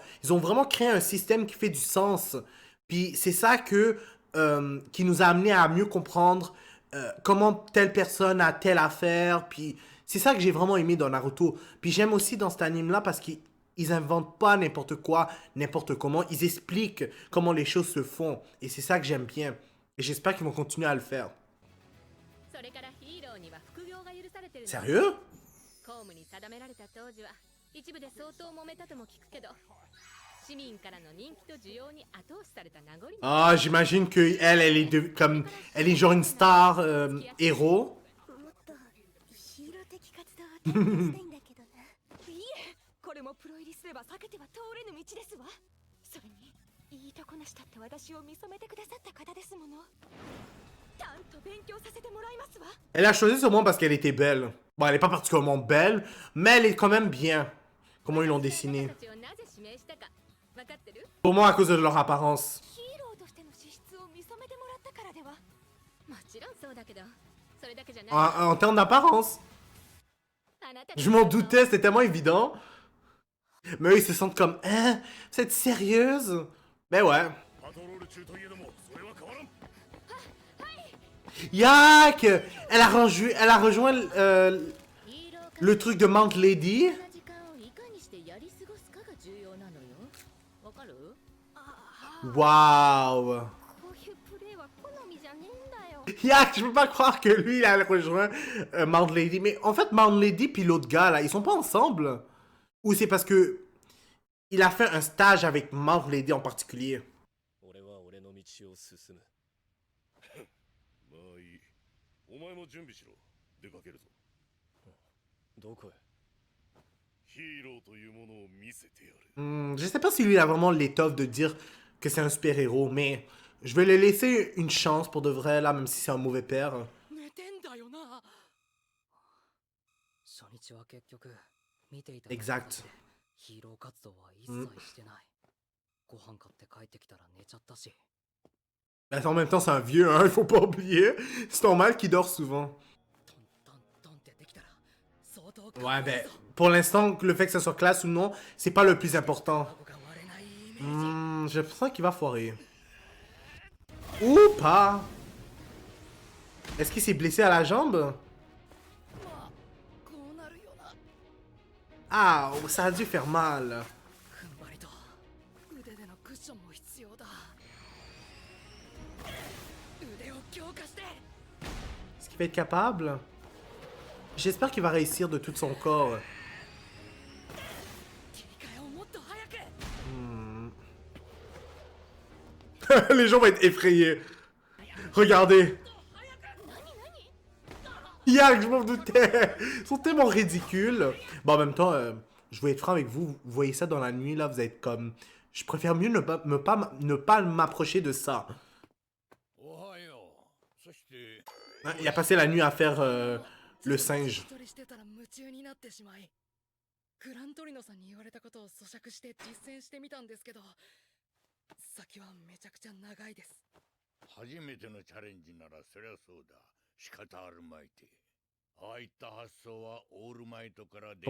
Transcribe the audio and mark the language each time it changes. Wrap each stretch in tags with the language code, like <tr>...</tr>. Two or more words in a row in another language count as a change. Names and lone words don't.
<fr>Ils ont vraiment créé un système qui fait du sens. Puis c'est ça qui nous a amené à mieux comprendre comment telle personne a telle affaire. Puis c'est ça que j'ai vraiment aimé dans Naruto. Puis j'aime aussi dans cet anime-là parce qu'ils inventent pas n'importe quoi, n'importe comment. Ils expliquent comment les choses se font. Et c'est ça que j'aime bien. Et j'espère qu'ils vont continuer à le faire.</fr> <ja>それからヒーローには副業が許されてるの。</ja> <fr>Sérieux?</fr> <ja>公務に定められた当時は一部で相当揉めたとも聞くけど、市民からの人気と需要に後押しされた名残。</ja> <fr>Ah, j'imagine que elle est comme, elle est genre une star héros.</fr> <ja>もっとヒーロー的活動を体験したいんだけどな。いえ、これもプロ入りすれば避けては通れぬ道ですわ。それにいいとこなしだって私を見初めてくださった方ですもの。ちゃんと勉強させてもらいますわ。</ja> <fr>Elle a choisi ce monde parce qu'elle était belle. Bon, elle est pas particulièrement belle, mais elle est quand même bien. Comment ils l'ont dessinée.</fr> <ja>私たちをなぜ指名したか分かってる？</ja> <fr>Pour moi, à cause de leur apparence.</fr> <ja>ヒーローとしての資質を見初めてもらったからでは。もちろんそうだけど、それだけじゃない。</ja> <fr>En termes d'apparence.</fr> <ja>あなたたち</ja> <fr>Je m'en doutais, c'était tellement évident. Mais eux, ils se sentent comme, hein, vous êtes sérieuse? Ben ouais.</fr> <ja>パトロール中といえどもそれは変わらん。</ja> <fr>Yak! Elle a rejoint</fr> <ja>ヒーロー活</ja> <fr>le truc de Mount Lady.</fr> <ja>動の時間をいかにしてやり過ごすかが重要なのよ。わかる？</ja> <fr>Waouh!</fr> <ja>こういうプレーは好みじゃねえんだよ。</ja> <fr>Yak, je peux pas croire que lui, il a rejoint Mount Lady. Mais en fait, Mount Lady puis l'autre gars, là, ils sont pas ensemble? Ou c'est parce que il a fait un stage avec Mount Lady en particulier?</fr> <ja>俺は俺の道を進む。まあいい。お前も準備しろ。出かけるぞ。どこへ？ヒーローというものを見せてやる。</ja> <fr>Je sais pas si lui, il a vraiment l'étoffe de dire que c'est un super-héros, mais je vais lui laisser une chance pour de vrai, là, même si c'est un mauvais père.</fr> <ja>寝てんだよな。初日は結局見ていた</ja> <fr>Exact.</fr> <ja>ヒーロー活動は一切してない。ご飯買って帰ってきたら寝ちゃったし。</ja> <fr>Mais en même temps, c'est un vieux, hein, il faut pas oublier. C'est normal qu'il dort souvent.</fr> <ja>トントンってできたら相当</ja> <fr>Ouais, ben, pour l'instant, le fait que ça soit classe ou non, c'est pas le plus important.</fr> <ja>が割れないイメージ。</ja> <fr>J'ai l'impression qu'il va foirer. Ou pas. Est-ce qu'il s'est blessé à la jambe?</fr> <ja>こうなるよな。</ja> <fr>Ah, ça a dû faire mal.</fr> <ja>踏ん張りと腕でのクッションも必要だ。腕を強化して。</ja> <fr>Est-ce qu'il va être capable? J'espère qu'il va réussir de tout son corps.</fr> <ja>切り替えをもっと早く。</ja> <fr>Les gens vont être effrayés. Regardez. Yak, je m'en doutais. Ils sont tellement ridicules. Bon, en même temps, je vais être franc avec vous. Vous voyez ça dans la nuit, là, vous êtes comme... Je préfère mieux ne pas m'approcher de ça.</fr> <ja>おはよう。そして</ja> <fr>Hein, il a passé la nuit à faire le singe.</fr> <ja>一人してたら夢中になってしまい、グラントリノさんに言われたことを咀嚼して実践してみたんですけど、先はめちゃくちゃ長いです。初めてのチャレンジならそりゃそうだ。仕方あるまいて。ああいった発想はオールマイトから出</ja>